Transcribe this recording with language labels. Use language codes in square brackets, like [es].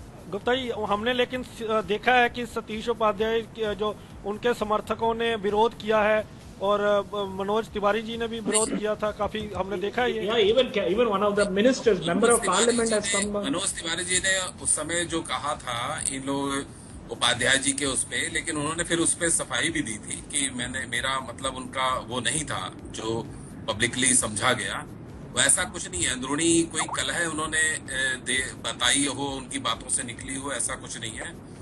[hi] गुप्ता जी, हमने लेकिन देखा है कि सतीश उपाध्याय जो उनके समर्थकों ने विरोध किया है, और मनोज तिवारी जी ने भी विरोध किया था, काफी हमने देखा है ये. [en] even one of the ministers, member of parliament has come. [hi] Manoj Tiwari ji ने उस समय जो कहा था इन लोग उपाध्याय जी के उस पे, लेकिन उन्होंने फिर उस पे सफाई भी दी थी कि मेरा मतलब उनका वो नहीं था जो पब्लिकली समझा गया. वैसा कुछ नहीं है, अंदरूनी कोई कलह उन्होंने बताई हो, उनकी बातों से निकली हो, ऐसा कुछ नहीं है.